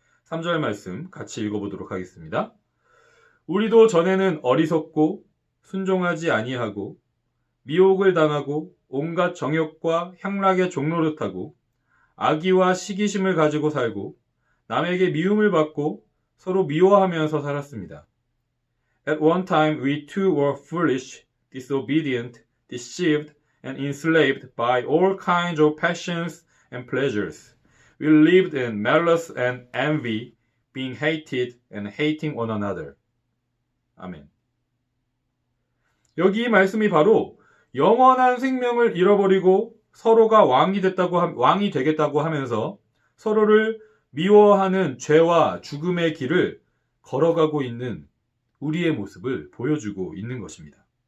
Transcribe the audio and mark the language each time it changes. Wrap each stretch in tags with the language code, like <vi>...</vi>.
<ko>3절 말씀 같이 읽어보도록 하겠습니다. 우리도 전에는 어리석고 순종하지 아니하고 미혹을 당하고 온갖 정욕과 향락의 종노릇하고 악의와 시기심을 가지고 살고 남에게 미움을 받고 서로 미워하면서 살았습니다.</ko> <en>At one time we too were foolish, disobedient, deceived, and enslaved by all kinds of passions and pleasures. We lived in malice and envy, being hated and hating one another.</en> <ko>아멘. 여기 이 말씀이 바로 영원한 생명을 잃어버리고 서로가 왕이 되겠다고 하면서 서로를 미워하는 죄와 죽음의 길을 걸어가고 있는 우리의 모습을 보여주고 있는 것입니다.</ko>